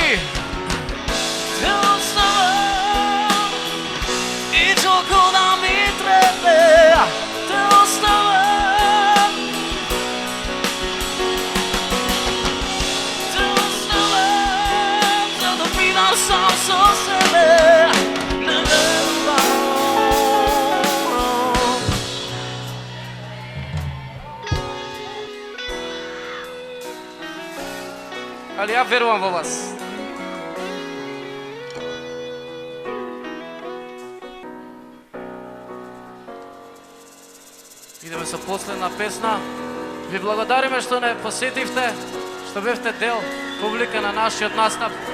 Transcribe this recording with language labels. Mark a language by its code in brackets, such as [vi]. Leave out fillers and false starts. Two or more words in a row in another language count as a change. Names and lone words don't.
[mk] Те оставам и толку да ми требне. Те оставам. Те оставам за да бидам сам со себе. Не верувам. Али јас верувам во вас. Идеме со последна песна. Ви благодариме што не посетивте, што бевте дел публика на нашиот настап.